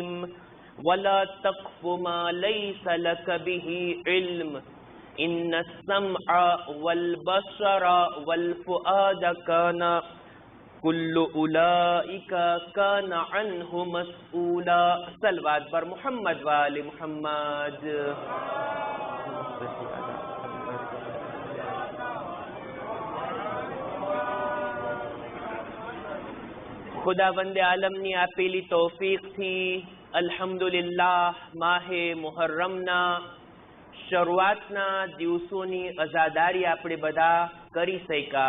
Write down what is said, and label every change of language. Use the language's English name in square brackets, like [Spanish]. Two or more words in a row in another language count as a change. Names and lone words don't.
[Arabic] ولا تقف ما ليس لك به علم إن السمع والبصر والفؤاد كان كل أولئك كان عنه مسؤولا. [Persian] صلوات بر محمد وآل محمد. [Gujarati] ખુદાવંદ આલમની આપેલી તૌફીકથી અલ્હમ્દુલિલ્લાહ માહે મુહર્રમના શરૂઆતના દિવસોની અઝાદારી આપણે બધા કરી શક્યા.